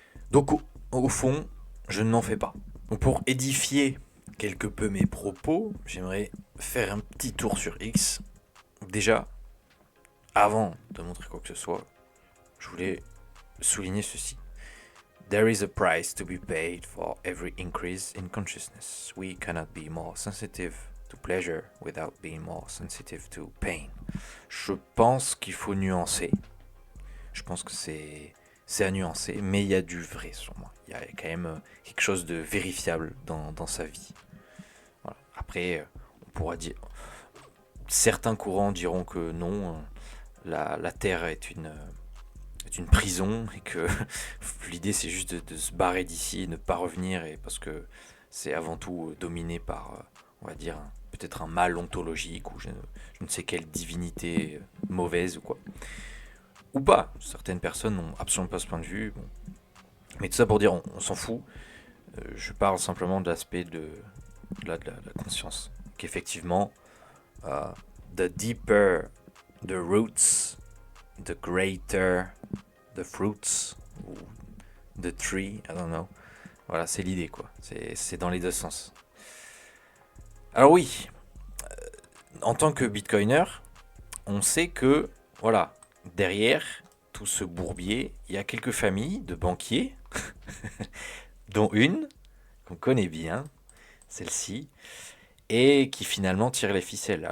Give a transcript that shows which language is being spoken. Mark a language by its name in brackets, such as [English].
[French] Donc au fond, je ne m'en fais pas. Donc, pour édifier quelque peu mes propos, j'aimerais faire un petit tour sur X. Déjà, avant de montrer quoi que ce soit, je voulais souligner ceci. [English] There is a price to be paid for every increase in consciousness. We cannot be more sensitive to pleasure without being more sensitive to pain. [French] Je pense qu'il faut nuancer. Je pense que c'est à nuancer, mais il y a du vrai sur moi. Il y a quand même quelque chose de vérifiable dans sa vie. Voilà. Après, on pourra dire. Certains courants diront que non, la Terre est une prison et que l'idée c'est juste de se barrer d'ici, ne pas revenir, et parce que c'est avant tout dominé par, on va dire, peut-être un mal ontologique ou je ne sais quelle divinité mauvaise ou quoi. Ou pas, certaines personnes n'ont absolument pas ce point de vue. Bon. Mais tout ça pour dire, on s'en fout. Je parle simplement de l'aspect de la conscience. Qu'effectivement, [English] the deeper the roots, the greater the fruits, ou the tree, I don't know. [French] Voilà, c'est l'idée, quoi. C'est dans les deux sens. Alors oui, en tant que bitcoiner, on sait que, voilà, derrière tout ce bourbier, il y a quelques familles de banquiers, dont une qu'on connaît bien, celle-ci, et qui finalement tire les ficelles.